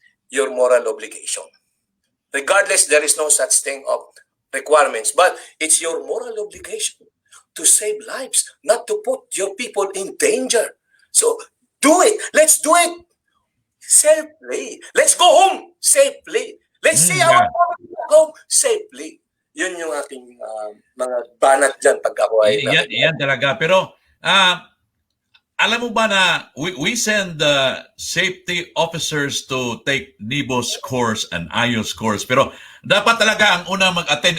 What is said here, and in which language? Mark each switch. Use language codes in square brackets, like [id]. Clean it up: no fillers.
[en] Your moral obligation. Regardless, there is no such thing of requirements, but it's your moral obligation to save lives, not to put your people in danger. So do it. Let's do it safely. Let's go home safely. Let's see our family at home safely. [tl] Yun yung aking mga banat dyan pag ako ay... Yan talaga. Pero, alam mo ba na [en] we send safety officers to take NIBOS course and IOS course. [tl] Pero dapat talaga ang una mag-attend.